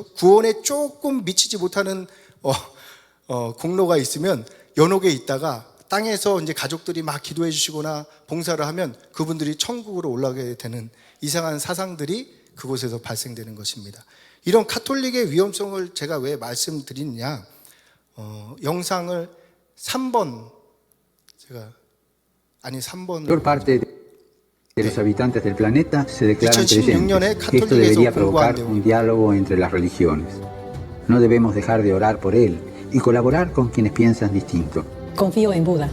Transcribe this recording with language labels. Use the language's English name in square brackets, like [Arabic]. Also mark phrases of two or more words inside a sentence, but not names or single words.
[Korean] 구원에 조금 미치지 못하는 공로가 있으면 연옥에 있다가 땅에서 이제 가족들이 막 기도해 주시거나 봉사를 하면 그분들이 천국으로 올라가게 되는 이상한 사상들이 그곳에서 발생되는 것입니다. 이런 카톨릭의 위험성을 제가 왜 말씀드리느냐, 영상을 3번 [Spanish] mayor parte de los habitantes del planeta se declaran [Korean] 2016년에 [Spanish] creyentes. Esto debería [Korean] 카톨릭에서 [Spanish] provocar [Korean] 공부한 [Spanish] un diálogo entre las religiones. No debemos dejar de orar por él y colaborar con quienes piensan distinto. Confío en Buda.